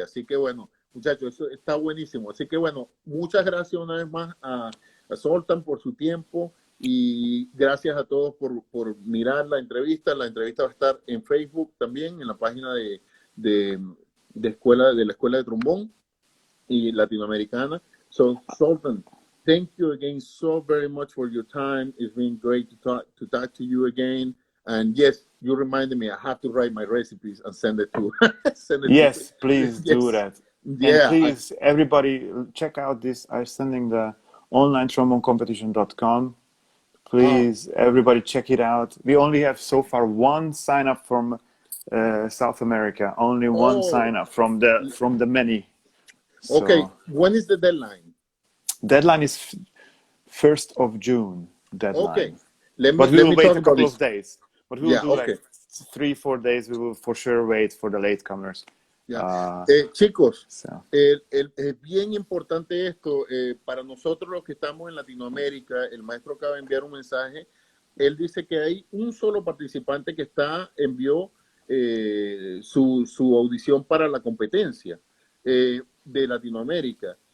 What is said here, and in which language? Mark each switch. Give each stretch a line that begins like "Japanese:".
Spanish: Así que bueno, muchachos, eso está buenísimo. Así que bueno, muchas gracias una vez más a Zoltan por su tiempo y gracias a todos por mirar la entrevista. La entrevista va a estar en Facebook también, en la página de la Escuela de Trombón y Latinoamericana.
English: So, Zoltan, thank you again so very much for your time. It's been great to talk to you again. And yes, you reminded me I have to write my recipes and send it to Yes, please do yes. that. And Yeah. please, everybody, check out this. I'm sending the onlinetrombonecompetition.com. Please, everybody, check it out. We only have so far one sign up from South America. Only one sign up from the many. So, okay. When is the deadline? Deadline is 1st of June. Deadline. Okay. But we will wait a couple of days. But we will do okay. like 3-4 days. We will for sure wait for the latecomers.
Spanish: Chicos, es bien importante esto. Para nosotros los que estamos en Latinoamérica, el maestro acaba de enviar un mensaje. Él dice que hay un solo participante que envió su audición para la competencia de Latinoamérica.